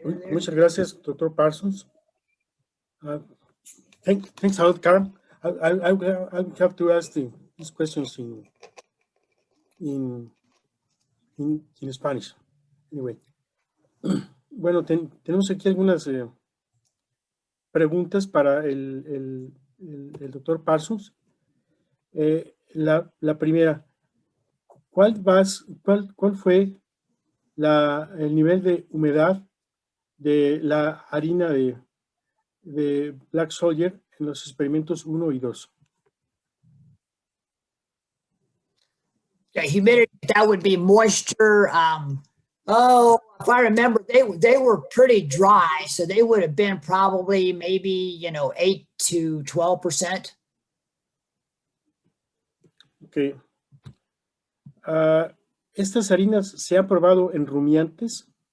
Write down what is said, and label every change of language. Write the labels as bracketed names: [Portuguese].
[Spanish] Muchas gracias, Dr. Parsons. [English] Thanks a lot, Karen. I will have to ask these questions in Spanish. Anyway. [Spanish] Bueno, tenemos aquí algunas preguntas para el Dr. Parsons. La primera, ¿cuál fue el nivel de humedad de la harina de Black Soldier en los experimentos 1 y 2? [English] Yeah, humidity, that would be moisture. If I remember, they were pretty dry, so they would have been probably maybe 8 to 12%. Okay. [Spanish] ¿Estas harinas se han probado en rumiantes?